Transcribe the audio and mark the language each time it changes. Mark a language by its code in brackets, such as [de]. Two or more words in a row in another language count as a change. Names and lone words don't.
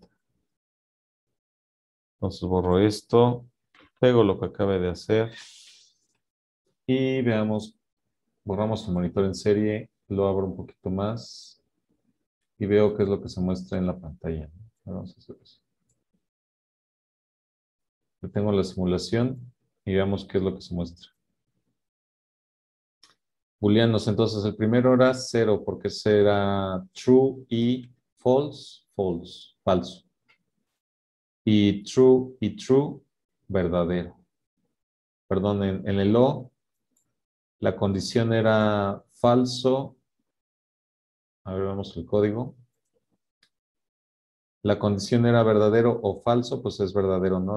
[es] Entonces borro esto, pego lo que acabe de hacer y veamos, borramos el monitor en serie, lo abro un poquito más y veo qué es lo que se muestra en la pantalla. Vamos a hacer eso. Detengo la simulación y veamos qué es lo que se muestra. Booleanos, entonces el primero era 0 porque será true y [en] false, false, [es] falso. Y true, verdadero. Perdón, en el O, la condición era falso. A ver, vemos el código. La condición era verdadero o falso, pues es verdadero, ¿no?